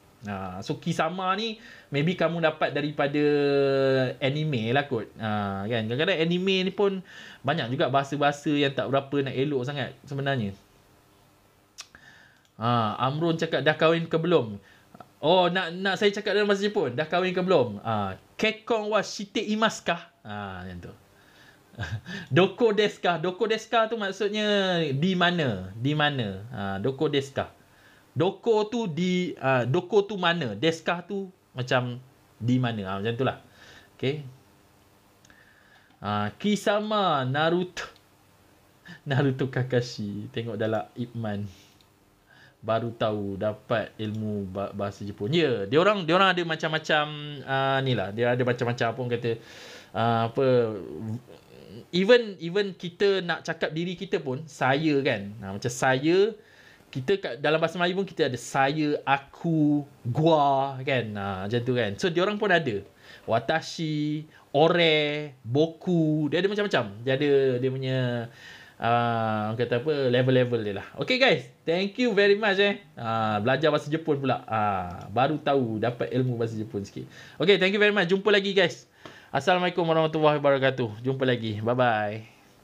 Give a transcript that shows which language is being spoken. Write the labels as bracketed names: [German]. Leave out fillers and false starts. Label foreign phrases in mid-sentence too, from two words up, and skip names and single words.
[Malay] So kisama ni maybe kamu dapat daripada anime lah kot. Kan kadang-kadang anime ni pun banyak juga bahasa-bahasa yang tak berapa nak elok sangat sebenarnya. Amrun cakap dah kahwin ke belum? Oh, nak saya cakap dalam bahasa Jepun, dah kahwin ke belum? [Japanese] 結婚はしていますか? [Malay] Macam tu. [Japanese] どこですか? どこですか [Malay] tu maksudnya di mana? Di mana? [Japanese] どこですか? [Malay] Doko tu doko tu mana? [Japanese] ですか [Malay] tu macam di mana? Macam itulah. Okay. Kisama Naruto. Naruto Kakashi. Tengok dalam Ip Man. Baru tahu dapat ilmu bahasa Jepun. Ya, dia orang ada macam-macam ni lah. Dia ada macam-macam apa orang kata even kita nak cakap diri kita pun saya kan. Macam saya, kita dalam bahasa Melayu pun kita ada saya, aku, gua kan. Macam tu kan. So dia orang pun ada. [Japanese] 私、俺、僕, [Malay] dia ada macam-macam. Dia ada dia punya kata apa, level-level dia lah. [English] Okay guys, thank you very much [Malay] belajar bahasa Jepun pula. Baru tahu, dapat ilmu bahasa Jepun sikit. [English] Okay, thank you very much. [Malay] Jumpa lagi guys. [Arabic] السلام عليكم ورحمة الله وبركاته. [Malay] Jumpa lagi. [English] Bye bye.